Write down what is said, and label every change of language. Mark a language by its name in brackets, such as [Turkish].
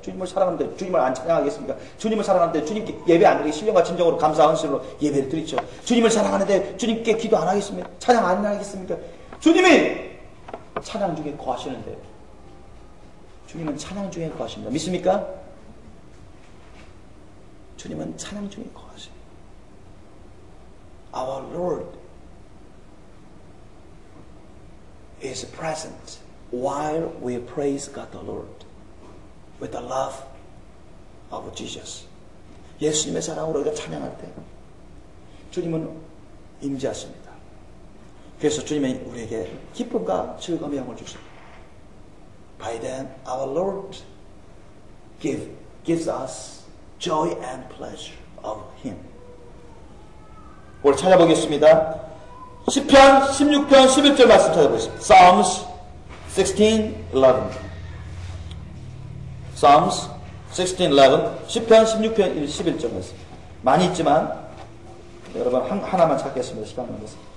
[Korean] 주님을 사랑하는데 주님을 안 찬양하겠습니까? 주님을 사랑하는데 주님께 예배 안 드리고 신령과 진정으로 감사한 신으로 예배를 드리죠. 주님을 사랑하는데 주님께 기도 안 하겠습니까? 찬양 안 하겠습니까? 주님이 찬양 중에 거하시는데 주님은 찬양 중에 거하십니다. 믿습니까? 주님은 찬양 중에 거하십니다. [English] Our Lord is present while we praise God the Lord with the love of Jesus. [Korean] 예수님의 사랑으로 우리가 찬양할 때 주님은 임재하십니다. 그래서 주님은 우리에게 기쁨과 즐거움의 영을 주십니다. [English] By then our Lord gives us joy and pleasure of Him. [Korean] 오늘 찾아보겠습니다. 시편 16편 11절 말씀 찾아보겠습니다. [English] Psalms 16:11. Psalms 16:11. [Korean] 시편 16편 11절 말씀. 많이 있지만 여러분 하나만 찾겠습니다. 시간 관계에서.